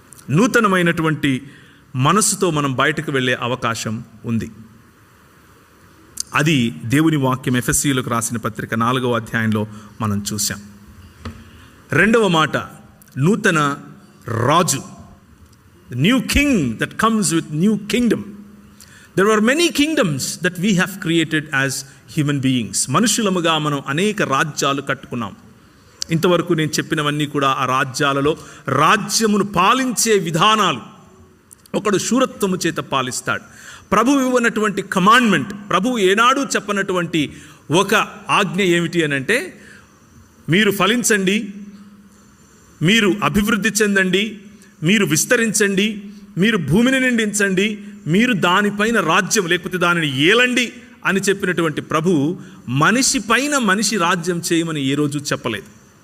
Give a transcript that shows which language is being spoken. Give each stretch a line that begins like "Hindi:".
Telugu: నూతనమైనటువంటి మనసుతో మనం బయటకు వెళ్ళే అవకాశం ఉంది. అది దేవుని వాక్యం ఎఫెసీయులకు రాసిన పత్రిక 4వ అధ్యాయంలో మనం చూసాం. రెండవ మాట, నూతన రాజు,
English: New king that comes with new kingdom. There are many kingdoms that we have created as human beings.
Telugu: మనుషులముగా మనం అనేక రాజ్యాలు కట్టుకున్నాం. ఇంతవరకు నేను చెప్పినవన్నీ కూడా ఆ రాజ్యాలలో రాజ్యమును పాలించే విధానాలు. ఒకడు శూరత్వము చేత పాలిస్తాడు. ప్రభువు ఇవ్వనటువంటి కమాండ్మెంట్, ప్రభువు ఏనాడు చెప్పనటువంటి ఒక ఆజ్ఞ ఏమిటి అని అంటే, మీరు ఫలించండి, మీరు అభివృద్ధి చెందండి, మీరు విస్తరించండి, మీరు భూమిని నిండించండి, మీరు దానిపైన రాజ్యం లేకపోతే దానిని ఏలండి అని చెప్పినటువంటి ప్రభువు మనిషి పైన మనిషి రాజ్యం చేయమని ఏ రోజు చెప్పలేదు.